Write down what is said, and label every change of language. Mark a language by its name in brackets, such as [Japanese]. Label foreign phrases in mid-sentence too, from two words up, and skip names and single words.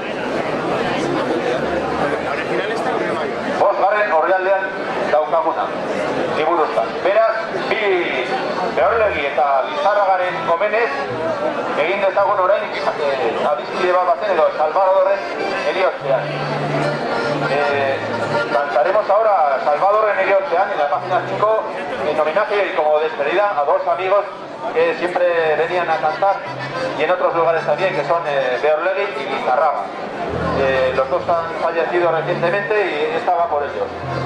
[Basque] Bosgarren orrialdean daukaguna, liburuztan. Beraz, bi Beorlegi eta Lizarragaren omenez egin dezagun orain adiskide bat bazen edo Salvadorren eriotzean. [Spanish] Cantaremos ahora Salvadorren eriotzean en la página 5 en homenaje y como despedida a dos amigos que siempre venían a cantar y en otros lugares también, que son Beorlegi y Lizarraga. Los dos han fallecido recientemente y esta va por ellos.